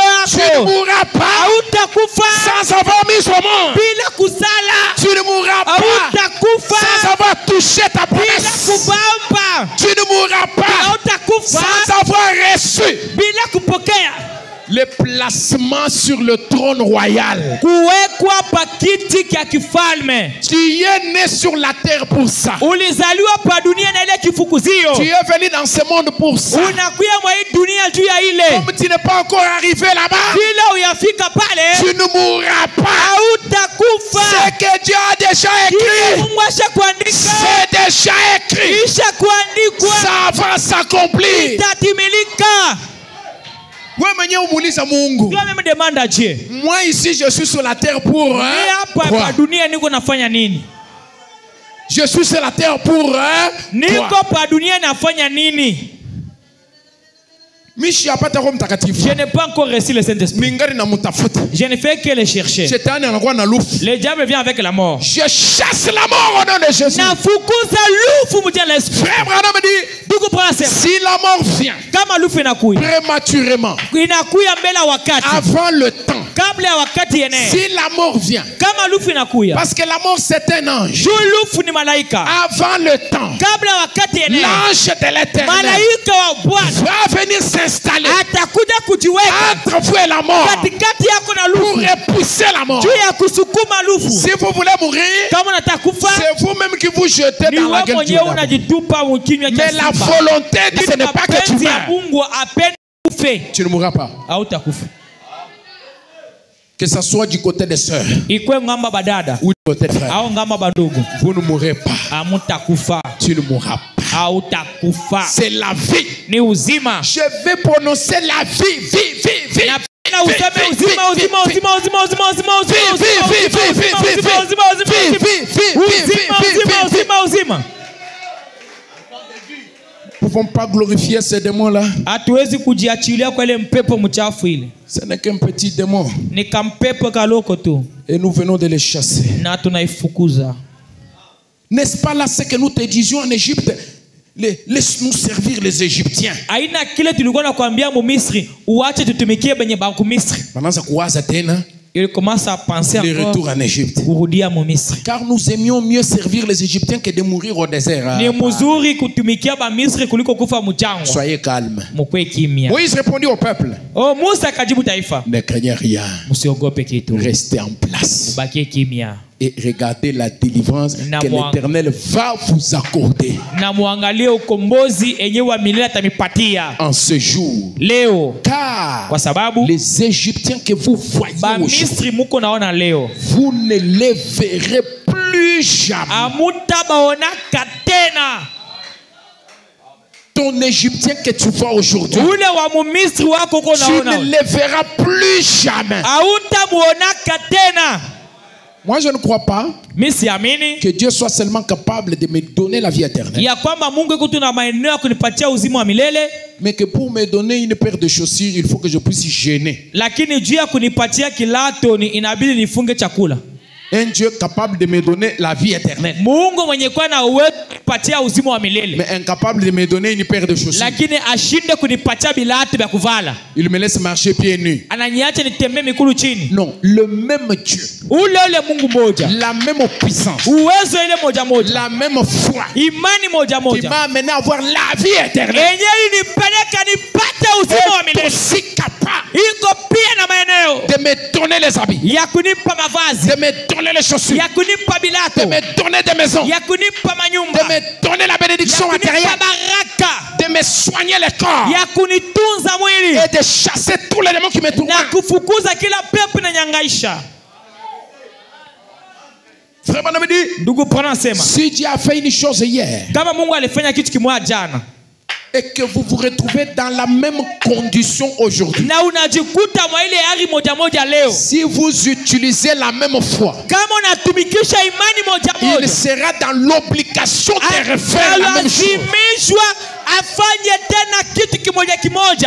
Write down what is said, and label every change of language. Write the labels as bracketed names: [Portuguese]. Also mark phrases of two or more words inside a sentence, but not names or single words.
[French] Tu ne [Swahili] yako, [French] mourras pas [Swahili] hautakufa [French] sans avoir mis au monde. [Swahili] bila kusala, [French] Tu ne mourras pas [Swahili] hautakufa [French] sans avoir touché ta [Swahili] bila [French] promesse. [Swahili] kubamba, [French] Tu ne mourras pas [Swahili] hautakufa [French] sans avoir reçu [Swahili] bila kupokea [French] le placement sur le trône royal. [Swahili] kuwekwa pa kiti kya kifalme. [French] Tu es né sur la terre pour ça. [Swahili] Ulizaliwa pa dunia na ile kifukuzio, [French] Tu es venu dans ce monde pour ça. [Swahili] unakuya mwa hii dunia juu ya ile. [French] Comme tu n'es pas encore arrivé là-bas, [Swahili] Bila uyafika pale, [French] tu ne mourras pas. [Swahili] hautakufa. [French] Ce que Dieu a déjà écrit, [Swahili] Mungu asha kuandika, [French] c'est déjà écrit. [Swahili] isha kuandikwa, [French] Ça va s'accomplir. [Swahili] itatimilika. Wewe mwenyewe umuuliza Mungu. Ndio mimi demanda je, [French] Moi ici je suis sur la terre pour [Swahili] mimi hapa [French] quoi? [Swahili] pa dunia niko nafanya nini? [French] Je suis sur la terre pour [Swahili] Niko pa dunia nafanya nini? Mishi apata Roho Mtakatifu. [French] Je n'ai pas encore reçu le Saint-Esprit. [Swahili] Mingari na mutafuta. [French] Je ne fais que le chercher. [Swahili] Shetani anakuwa na lufu. [French] Le diable vient avec la mort. Je chasse la mort au nom de Jésus. [Swahili] Nafukuza lufu mu jina la Yesu. [French] Frère Branham me dit, [Swahili] Ndugu Bwana sema, [French] si la mort vient [Swahili] kama lufu inakuja, [French] prématurément, [Swahili] inakuya mbele ya wakati, [French] avant le temps, [Swahili] kabla ya wakati yenyewe. [French] si la mort vient, [Swahili] Kama lufu inakuya, [French] parce que la mort c'est un ange, [Swahili] juu lufu ni malaika. [French] avant le temps, [Swahili] Kabla ya wakati yenyewe, [French] l'ange de l'éternel [Swahili] malaika wa Bwana [French] va venir s'installer [Swahili] atakuja kujiweka [French] entre vous et la mort [Swahili] katikati yako na [French] pour [Swahili] lufu, [French] repousser la mort. [Swahili] juu ya kusukuma lufu. [French] Si vous voulez mourir, [Swahili] Kama unataka kufa, [French] c'est vous-même qui vous jetez [Swahili] ni [French] dans la [Swahili] wewe [French] gueule du [Swahili] mwenyewe [French] diable. [Swahili] unajitupa mu kinywa cha [French] Mais la [Swahili] simba. [French] volonté, ce n'est pas que tu [Swahili] Mapenzi ya [French] meurs. [Swahili] Mungu apende ufe, [French] Tu ne mourras pas. [Swahili] hautakufa. [French] Que ce soit du côté des sœurs [Swahili] Ikwe ngamba badada [French] ou du côté des frères, [Swahili] au ngamba bandugu, [French] vous ne mourrez pas. [Swahili] hamutakufa, [French] Tu ne mourras pas. [Swahili] hautakufa. [French] C'est la vie. [Swahili] Ni uzima. [French] Je vais prononcer la vie, vie. [Swahili] Na useme uzima, uzima, uzima, uzima, uzima, uzima, uzima, uzima. [French] Nous ne pouvons pas glorifier ces démons-là. [Swahili] Hatuwezi kujiachilia kwa ile mpepo mchafu ile. [French] Ce n'est qu'un petit démon. [Swahili] Ni kampepo kaloko tu. [French] Et nous venons de les chasser. [Swahili] Na tunaifukuza. [French] N'est-ce pas là ce que nous te disions en Égypte? Laisse-nous servir les Égyptiens. [Swahili] Aina kile tulikuwa nakwambia mu Misri, uache tutumikie benye banku Misri. Wanaanza kuwaza tena [French] Il commence à penser le retour encore en Égypte. [Swahili] kurudia mu Misri. [French] Car nous aimions mieux servir les Égyptiens que de mourir au désert. [Swahili] Ni mzuri kutumikia ba Misri kuliko kufa mchangwa. [French] Soyez calmes. [Swahili] Mkwe kimya. [French] Moïse répondit au peuple, [Swahili] Oh, Musa akajibu taifa, [French] ne craignez rien. [Swahili] msiogope kitu. [French] Restez en place. [Swahili] Bakie kimya. [French] Et regardez la délivrance [Swahili] Na [French] que [Swahili] mwang- [French] l'Éternel va vous accorder [Swahili] Na muangalie ukombozi enye wa milele atamipatia [French] en ce jour. [Swahili] leo, [French] Car [Swahili] kwa sababu [French] les Égyptiens que vous voyez [Swahili] ba [French] aujourd'hui, [Swahili] Misri muko naona leo [French] vous ne les verrez plus jamais. [Swahili] amutabaonaka tena. [French] Ton Égyptien que tu vois aujourd'hui, [Swahili] Ule wa mumisri wako uko [French] tu [Swahili] naona [French] ne les verras plus jamais. [Swahili] hautamuonaka tena. [French] Moi, je ne crois pas [Swahili] Mi siamini [French] que Dieu soit seulement capable de me donner la vie éternelle, [Swahili] ya kwamba Mungu iko tu na maeneo ya kunipatia uzima wa milele, [French] mais que pour me donner une paire de chaussures, il faut que je puisse gêner. [Swahili] lakini juu ya kunipatia kilato ni inabidi nifunge chakula. [French] Un Dieu capable de me donner la vie éternelle, [Swahili] Mungu mwenye kwa na uwezo kunipatia uzima wa milele, [French] mais incapable de me donner une paire de chaussures. [Swahili] lakini ashinde kunipatia bilatu vya kuvala, [French] Il me laisse marcher pieds nus. [Swahili] ananiacha nitembee mikulu chini. [French] Non, le même Dieu, [Swahili] Ule Mungu moja, [French] la même puissance, [Swahili] uwezo ile moja moja, [French] la même foi [Swahili] imani moja [French] qui [Swahili] moja [French] m'a amené à avoir la vie éternelle [Swahili] yenyewe inipeleka nipate uzima wa [French] est [Swahili] milele, [French] aussi capable [Swahili] iko pia na maeneo [French] de me donner les habits, [Swahili] ya kunipa mavazi, [French] de me donner les chaussures, [Swahili] ya kunipa [French] de [Swahili] bilato, [French] me donner des maisons, [Swahili] ya kunipa [French] de [Swahili] manyumba, [French] me donner la [Swahili] ya [French] bénédiction [Swahili] kunipa [French] matérielle, [Swahili] baraka, [French] de me soigner le corps [Swahili] ya kunitunza mwili [French] et de chasser tous les démons qui me [Swahili] na [French] tourmentent. [Swahili] kufukuza kila pepo na nyangaisha. [French] Frère Branham dit, [Swahili] Ndugu Pana sema, [French] si Dieu a fait une chose hier [Swahili] kama Mungu alifanya kitu kimoja jana [French] et que vous vous retrouvez dans la même condition aujourd'hui, [Swahili] na unajikuta mwa ile hali moja moja leo, [French] si vous utilisez la même foi, [Swahili] kama unatumikisha imani moja [French] il [Swahili] moja, [French] sera dans l'obligation de refaire la même chose. [Swahili] atalazimishwa afanye tena kitu kimoja kimoja.